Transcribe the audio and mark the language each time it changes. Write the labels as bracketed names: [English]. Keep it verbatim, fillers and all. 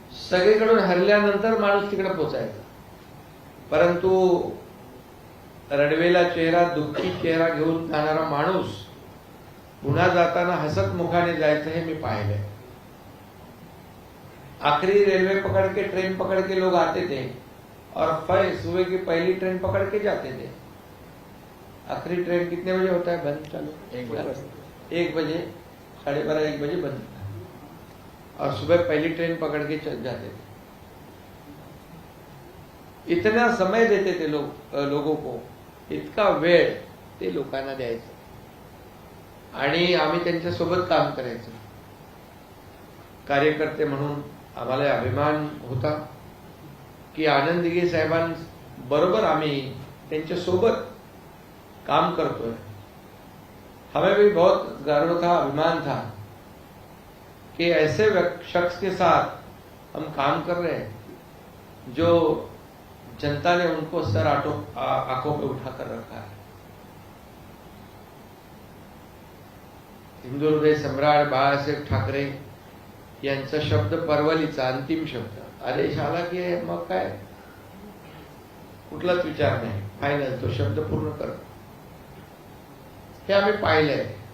[Marathi] सगळीकडून हरल्यानंतर माणूस तिकडे पोचायचा. परंतु रडवेला चेहरा, दुःखी चेहरा घेऊन जाणारा माणूस पुन्हा जाताना हसत मुखाने जायचं हे मी पाहिलंय. [Hindi] आखिरी रेलवे पकड़ के, ट्रेन पकड़ के लोग आते थे और फिर सुबह की पहली ट्रेन पकड़ के जाते थे. आखिरी ट्रेन कितने बजे होता है बंद? [Marathi] चालू [Hindi] एक बजे. एक बजे, साढ़े बारह एक बजे बंद होता है. और सुबह पहली ट्रेन पकड़ के चल जाते थे. इतना समय देते थे लोग अ, लोगों को, [Marathi] इतका वेळ ते लोकांना द्यायचं. आणि आम्ही त्यांच्यासोबत काम करायचं. कार्यकर्ते म्हणून आम्हाला अभिमान होता की आनंद दिघे साहेबांबरोबर आम्ही त्यांच्यासोबत काम करतोय. [Hindi] हमें भी बहुत गर्व था, अभिमान था कि ऐसे व्यक्- शख्स के साथ हम काम कर रहे हैं जो जनता ने उनको सर आटो आ- आंखों पे उठा कर रखा है. [Marathi] हिंदू हृदय सम्राट बाळासाहेब ठाकरे यांचा शब्द, परवलीचा अंतिम शब्द, आदेश आला की मग काय, कुठलाच विचार नाही, फायनल, तो शब्द पूर्ण कर. हे आम्ही पाहिलंय.